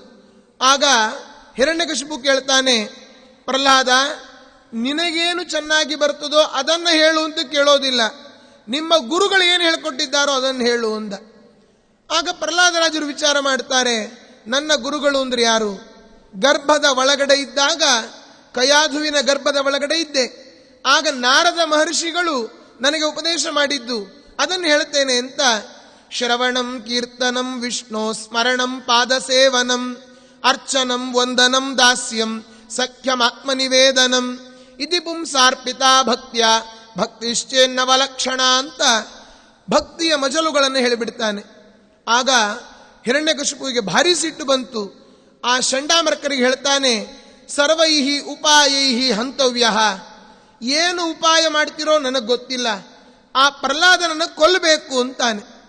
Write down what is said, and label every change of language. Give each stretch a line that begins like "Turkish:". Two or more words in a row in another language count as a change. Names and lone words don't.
Kannada: ಆಗ ಹಿರಣ್ಯಕಶಿಪು ಕೇಳ್ತಾನೆ, ಪ್ರಹ್ಲಾದ, ನಿನಗೇನು ಚೆನ್ನಾಗಿ ಬರ್ತದೋ ಅದನ್ನು ಹೇಳು ಅಂತ ಕೇಳೋದಿಲ್ಲ, ನಿಮ್ಮ ಗುರುಗಳು ಏನು ಹೇಳ್ಕೊಟ್ಟಿದ್ದಾರೋ ಅದನ್ನು ಹೇಳು ಅಂದ. ಆಗ ಪ್ರಹ್ಲಾದರಾಜರು ವಿಚಾರ ಮಾಡ್ತಾರೆ, ನನ್ನ ಗುರುಗಳು ಅಂದ್ರೆ ಯಾರು? ಗರ್ಭದ ಒಳಗಡೆ ಇದ್ದಾಗ, ಕಯಾಧುವಿನ ಗರ್ಭದ ಒಳಗಡೆ ಇದ್ದೆ, ಆಗ ನಾರದ ಮಹರ್ಷಿಗಳು ನನಗೆ ಉಪದೇಶ ಮಾಡಿದ್ದು, ಅದನ್ನು ಹೇಳ್ತೇನೆ ಅಂತ
Sanskrit: ಶ್ರವಣಂ ಕೀರ್ತನಂ ವಿಷ್ಣು ಸ್ಮರಣಂ ಪಾದ ಸೇವನಂ ಅರ್ಚನಂ ವಂದನಂ ದಾಸ್ಯಂ ಸಖ್ಯಮಾತ್ಮನಿವೇದನಂ ಇತಿ ಪುಂಸಾರ್ಪಿತಾ ಭಕ್ತಿಯ ಭಕ್ತಿಶ್ಚೇನ್ನವಲಕ್ಷಣ
Kannada: ಅಂತ ಭಕ್ತಿಯ ಮಜಲುಗಳನ್ನು ಹೇಳಿಬಿಡ್ತಾನೆ. ಆಗ ಹಿರಣ್ಯಕಶಿಪುವಿಗೆ ಭಾರಿ ಸಿಟ್ಟು ಬಂತು. ಆ ಚಂಡಾಮರ್ಕರಿಗೆ ಹೇಳ್ತಾನೆ,
Sanskrit: ಸರ್ವೈಹಿ ಉಪಾಯೈಹಿ ಹಂತವ್ಯ,
Kannada: ಏನು ಉಪಾಯ ಮಾಡ್ತಿರೋ ನನಗೆ ಗೊತ್ತಿಲ್ಲ, ಆ ಪ್ರಹ್ಲಾದನನ್ನು ಕೊಲ್ಲಬೇಕು ಅಂತಾನೆ.